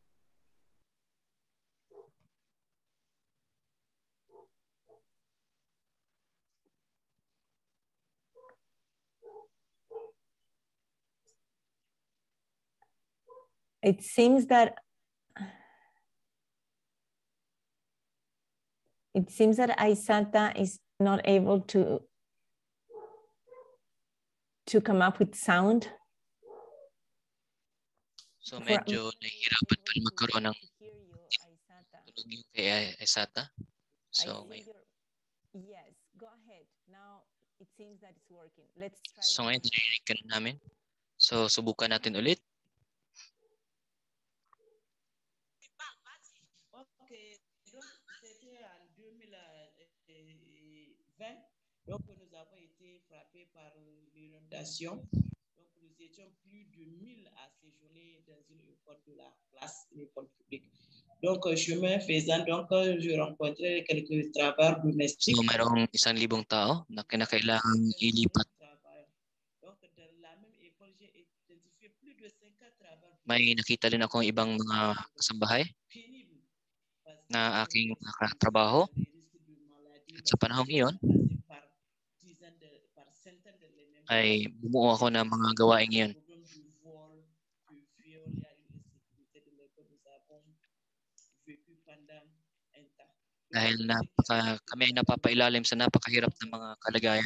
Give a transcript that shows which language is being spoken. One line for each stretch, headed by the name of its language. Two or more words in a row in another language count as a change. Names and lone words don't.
English: It seems that Aissata is not able to come up with sound.
Filipino: So medyo nahihirapan pa rin magkaroon ng tunog yung kay Aissata.
English: So yes, go ahead. Now it seems that it's working. Let's try.
Filipino: So ngayon narinig ka na namin. So subukan natin ulit.
French: Okay, donc c'était en 2020. Donc nous avons été frappés par l'inondation. Donc nous étions plus de 1000 à séjourner dans une école de la place, une école publique. Donc chemin faisant, donc je rencontrais quelques travailleurs domestiques.
Filipino: So mayroong 1,000 tao na kinakailangan ilipat.
French: Donc dans la même école, j'ai identifié plus de 50 travailleurs.
Filipino: May nakita din akong ibang mga kasambahay na aking nakatrabaho. At sa panahong iyon, ay bumuo ako ng mga gawaing iyon. Dahil kami ay napapailalim sa napakahirap ng mga kalagayan.